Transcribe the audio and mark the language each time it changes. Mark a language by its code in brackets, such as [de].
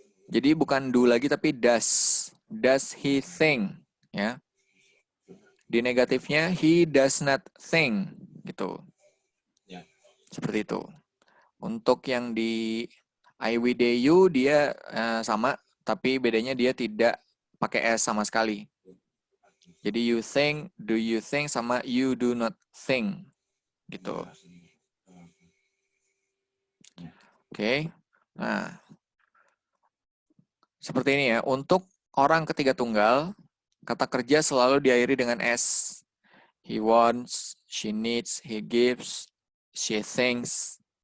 [id] Jadi bukan do lagi tapi does. [en] Does he think? [id] Ya. Di negatifnya [en] he does not think [id] gitu. Seperti itu. Untuk yang di I, we, they, you dia sama tapi bedanya dia tidak pakai S sama sekali. [en] Jadi you think, do you think sama you do not think gitu. [id] Oke. Nah, seperti ini ya. Untuk orang ketiga tunggal, kata kerja selalu diakhiri dengan S. [en] He wants, she needs, he gives, she thinks.